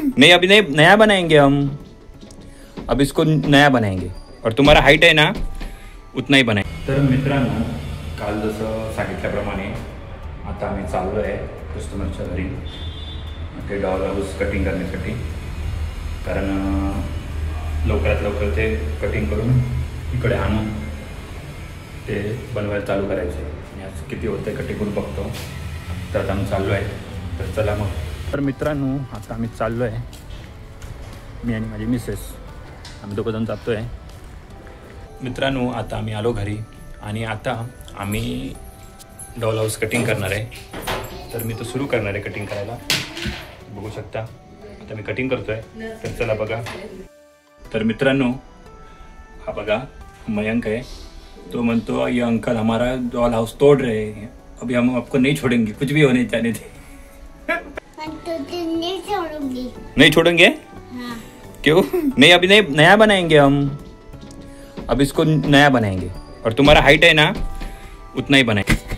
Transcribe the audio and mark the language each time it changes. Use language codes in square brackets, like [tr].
[hi] नहीं, अभी नहीं, नया बनाएंगे हम। अब इसको नया बनाएंगे और तुम्हारा हाईट आहे ना उतना ही बनाएंगे। [mr] तर मित्रांनो, काल जसं सांगितल्याप्रमाणे आता आम्ही चाललो आहे कस्टमरच्या घरी ते डॉल हाऊस कटिंग करण्यासाठी, कारण लवकरात लवकर ते कटिंग करून इकडे आणून ते बनवायला चालू करायचे आणि आज किती होतं कटिंग करून बघतो। तर आता आम्ही चाललो आहे, तर चला मग। तर मित्रांनो, आता आम्ही चाललो आहे, मी आणि माझी मिसेस, आम्ही दोघंजण जातो आहे। मित्रांनो, आता आम्ही आलो घरी आणि आता आम्ही डॉल हाऊस कटिंग करणार आहे। तर मी तो सुरू करणार आहे कटिंग करायला, बघू शकता। आता मी कटिंग करतो आहे, तर चला बघा। तर मित्रांनो, हा बघा मयंक है, तो म्हणतो [hi] ये अंकल हमारा डॉल हाउस तोड़ रहे हैं, अभी हम आपको नहीं छोड़ेंगे, कुछ भी होने जाने दे। तो नहीं छोड़ूंगी। नहीं छोड़ेंगे? हाँ। क्यों? नहीं, अभी नहीं, नया बनाएंगे हम। अब इसको नया बनाएंगे और तुम्हारा हाइट है ना उतना ही बनाएंगे।